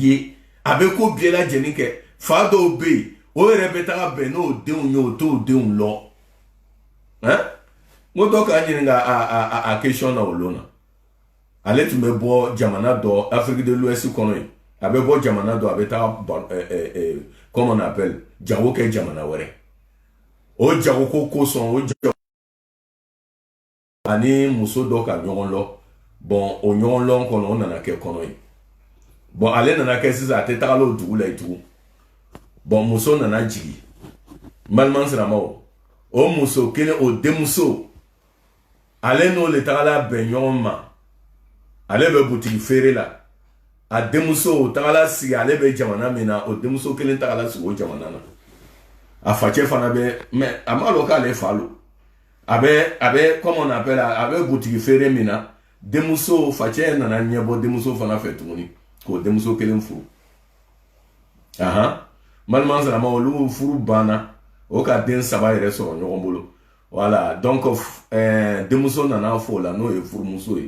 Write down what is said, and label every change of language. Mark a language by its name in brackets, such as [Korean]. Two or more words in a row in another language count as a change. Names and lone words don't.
[Bambara] a bɛ ko bɛɛ lajɛlen kɛ fa dɔw bɛ yen o yɛrɛ bɛ taga bɛn n'o denw ye o t'o denw lɔ hein n ko dɔ k'a ɲininka a question na o lon na ale tun bɛ bɔ jamana dɔ Afrique de l'Ouest kɔnɔ yen a bɛ bɔ jamana dɔ a bɛ taa [French] comment on appelle [Bambara] jago kɛ jamana wɛrɛ o jago ko kosɔn o jago ani muso dɔ ka ɲɔgɔn lɔ bon o ɲɔgɔn lɔ kɔnɔ o nana kɛ kɔnɔ ye bon ale nana kɛ sisan a tɛ taga o dugu la yen tugun bon muso nana jigin balima silamɛw o muso kelen o denmuso ale n'o le tagala bɛn ɲɔgɔn ma ale bɛ butigi feere la a denmuso tagala sigi ale bɛ jamana min na o denmuso kelen tagala sigi o jamana na a facɛ fana bɛ mais a ma lɔ k'ale fa lo a bɛ [French] comme on appelle [Bambara] a bɛ butigi feere min na denmuso facɛ nana ɲɛbɔ denmuso fana fɛ tuguni k'o denmuso kelen furu balima silamɛw olu furu banna o ka den 3 yɛrɛ sɔrɔ ɲɔgɔn bolo [French] voilà donc [Bambara] denmuso nana fɔ o la n'o ye furumuso ye